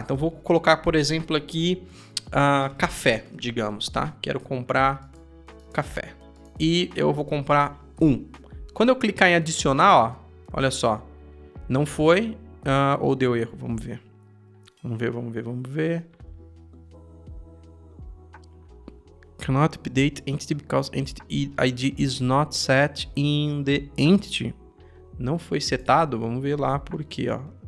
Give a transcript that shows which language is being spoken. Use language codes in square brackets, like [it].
[pt] Então vou colocar, por exemplo, aqui café, digamos, tá? Quero comprar café. E eu vou comprar um. Quando eu clicar em adicionar, ó, olha só, não foi ou deu erro, vamos ver. Vamos ver. [en] Cannot update entity because entity ID is not set in the entity. [pt] Não foi setado, vamos ver lá por quê, ó.